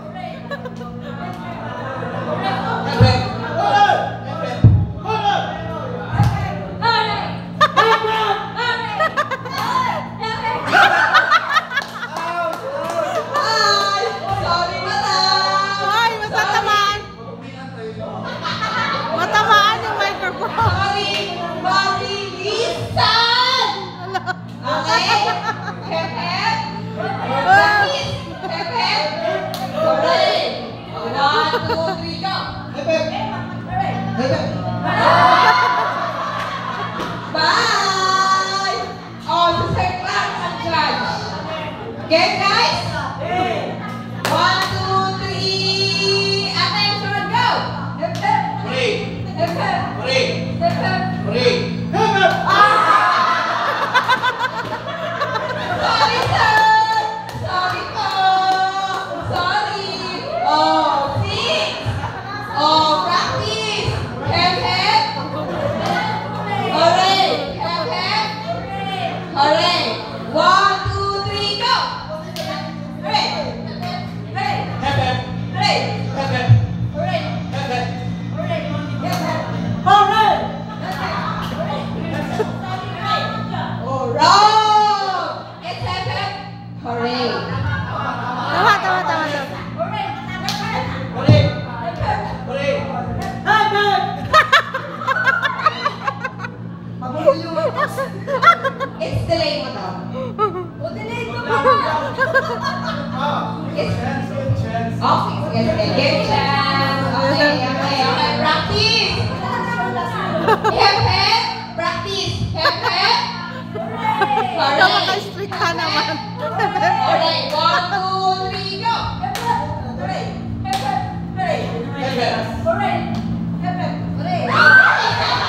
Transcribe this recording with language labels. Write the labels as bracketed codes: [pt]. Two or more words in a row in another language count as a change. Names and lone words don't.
[en] Hi! Sorry, madam! [tl] Ay, matatamaan. Matamaan yung microphone. [en] Sorry, mabilisan! Okay? Hep hep. Practice. Hep hep. Hooray! 1, 2, 3, go! Hep hep. Hep hep. Bye! Oh, the third class ang judge. Game, guys? 1, 2, 3. Attention, go! Hep hep. Hooray! Hep hep. Hooray! Hep hep. Hooray! Sorry, sir! Sorry po! Sorry! Oh, 6! Oh, practice! Hep, hep! Hooray! Hep, hep! Hooray! 1, 2, 3, go! Hooray! Hooray! Hep hep! Hooray! Hep hep! Hooray! Hep hep! Hooray! Hep, hep! Hooray! Oh, wrong! It's hep, hep! Hooray! [tl] Tama, tama, tama. [en] Hooray! Hooray! Hep, hep! Hooray! Hep hep! It's delay [tl] mo daw. O, delay mo ba? [en] It's... Okay, sige. Give chance. Okay. Practice! Hep, hep! Practice! Hep, hep! [tl] Maka-strict ka naman. [en] Alright, 1, 2, 3, go! Hooray! Hep, hep! Hooray! Hep hep! Hooray! Hep, hep! Hooray!